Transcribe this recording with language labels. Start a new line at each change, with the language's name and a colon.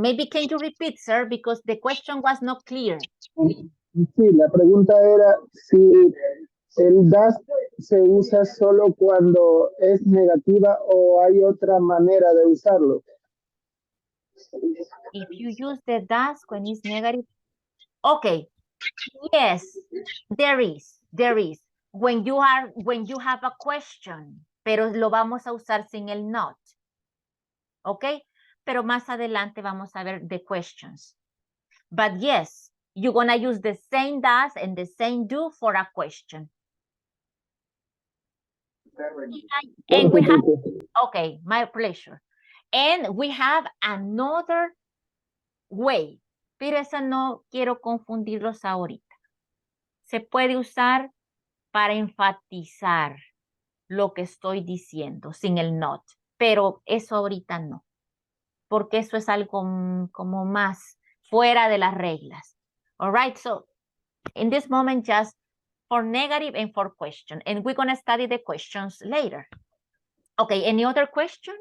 English: Maybe can you repeat, sir, because the question was not clear.
Spanish: Sí, la pregunta era si el does se usa solo cuando es negativa o hay otra manera de usarlo.
English: If you use the does when it's negative. Okay. Yes, there is. When you have a question,
Spanish: pero lo vamos a usar sin el not.
English: Okay?
Spanish: Pero más adelante vamos a ver
English: the questions. But yes, you're gonna use the same does and the same do for a question. And we have, okay, my pleasure. And we have another way.
Spanish: Pero esa no quiero confundirlos ahorita. Se puede usar para enfatizar lo que estoy diciendo sin el not. Pero eso ahorita no. Porque eso es algo como más fuera de las reglas.
English: All right, so in this moment, just for negative and for question. And we're going to study the questions later. Okay, any other question?